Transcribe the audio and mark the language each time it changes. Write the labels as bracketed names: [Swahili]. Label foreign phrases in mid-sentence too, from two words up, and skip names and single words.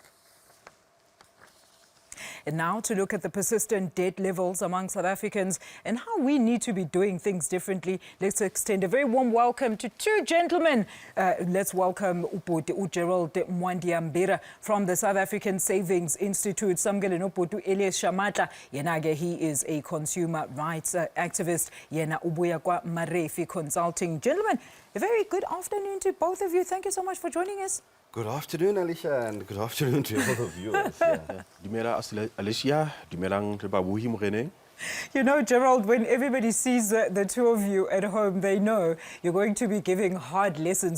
[English] And now to look at the persistent debt levels among South Africans and how we need to be doing things differently, let's extend a very warm welcome to two gentlemen. Let's welcome Gerald Mwandiambira from the South African Savings Institute. [Zulu] Samgele noputu Elias Shamatla. Yenage, [English] he is a consumer rights activist. [Zulu] Yena ubuya kwa Marefi Consulting. [English] Gentlemen, a very good afternoon to both of you. Thank you so much for joining us. Good afternoon, Alicia, and good afternoon to all the viewers. Alicia, you know, Gerald, when everybody sees the two of you at home, they know you're going to be giving hard lessons.